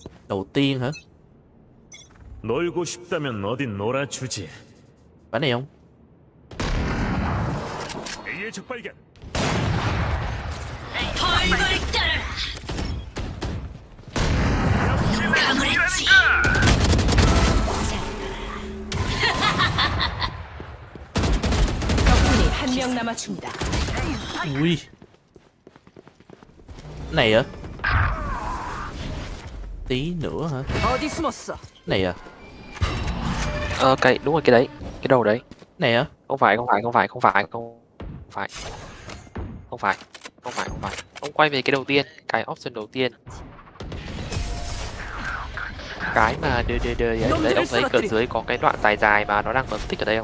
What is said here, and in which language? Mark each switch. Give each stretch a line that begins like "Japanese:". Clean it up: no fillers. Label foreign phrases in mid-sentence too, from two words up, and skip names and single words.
Vietnamese: Đầu tiên hả?
Korean: 놀고 싶다면 어딘 놀아주지.
Vietnamese: Phải này không?
Korean: A의 적발견. 적군이 한 명 남았습니다.
Vietnamese: Ui. Này à? Tí nữa hả?
Korean: 어디 숨었어?
Vietnamese: Này à? Cái đúng rồi, cái đấy, cái đầu đấy. Này á? Không phải. Ông quay về cái đầu tiên, cái option đầu tiên. Cái mà đưa đấy, ông thấy cửa dưới có cái đoạn dài dài mà nó đang bấm tích ở đây không?